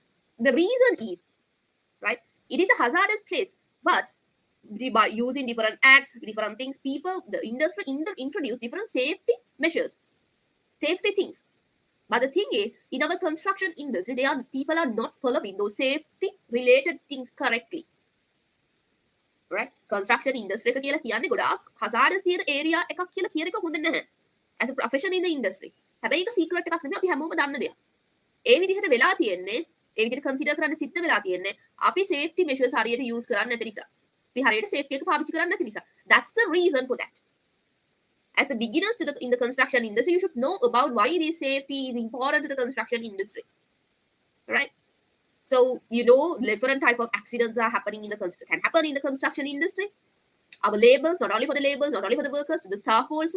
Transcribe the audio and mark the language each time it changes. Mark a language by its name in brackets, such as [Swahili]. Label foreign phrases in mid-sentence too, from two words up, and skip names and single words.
[English] The reason is, right, it is a hazardous place, but by using different acts, different things, the industry introduce different safety measures, safety things. But the thing is, in our construction industry, people are not following those safety related things correctly. [Sinhala] Right? [English] Construction industry [Sinhala] එක කියලා කියන්නේ ගොඩාක් hazardous තියෙන area එකක් කියලා කියන එක හොඳ නැහැ. [English] As a profession in the industry. [Sinhala] හැබැයි ඒක secret එකක් නෙමෙයි, අපි හැමෝම දන්න දෙයක්. ඒ විදිහට වෙලා තියෙන්නේ, ඒ විදිහට consider කරන්න සිද්ධ වෙලා තියෙන්නේ අපි [English] safety measures [Sinhala] හරියට use කරන්නේ නැති නිසා. අපි හරියට safety එක පාවිච්චි කරන්නේ නැති නිසා. [English] That's the reason for that. As the beginners in the construction industry, you should know about why this safety is important to the construction industry. Right? So, different type of accidents are happening can happen in the construction industry. Our laborers, not only for the laborers, not only for the workers, to the staff also.